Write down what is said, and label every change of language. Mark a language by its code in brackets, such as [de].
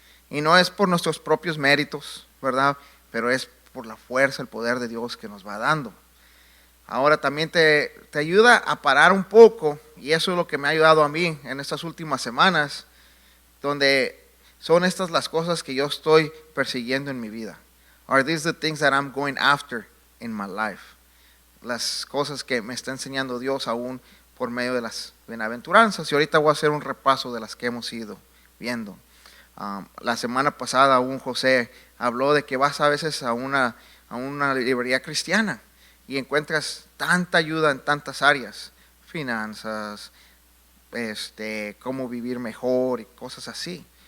[es] Y no es por nuestros propios méritos, ¿verdad? Pero es por la fuerza, el poder de Dios que nos va dando. Ahora también te ayuda a parar un poco, y eso es lo que me ha ayudado a mí en estas últimas semanas, donde son estas las cosas que yo estoy persiguiendo en mi vida. [en] Are these the things that I'm going after in my life? [es] Las cosas que me está enseñando Dios aún por medio de las bienaventuranzas. Y ahorita voy a hacer un repaso de las que hemos ido viendo. La semana pasada aún José habló de que vas a veces a una librería cristiana y encuentras tanta ayuda en tantas áreas, finanzas, cómo vivir mejor y cosas así.